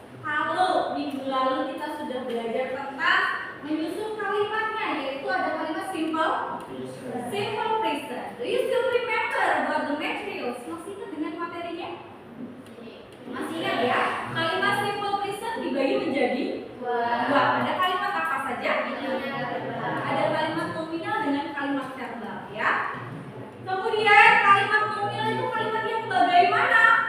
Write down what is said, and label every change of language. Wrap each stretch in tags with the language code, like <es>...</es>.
<id>Kalau minggu lalu kita sudah belajar tentang menyusun kalimatnya, yaitu ada kalimat simple, simple present.</id> <en>Do you still remember about the materials?</en> <id>Masih ingat dengan materinya? Masih ingat ya? Kalimat simple present dibagi menjadi dua. Ada kalimat apa saja? Ada kalimat nominal dengan kalimat verbal, ya. Kemudian kalimat nominal itu kalimat yang bagaimana?</id>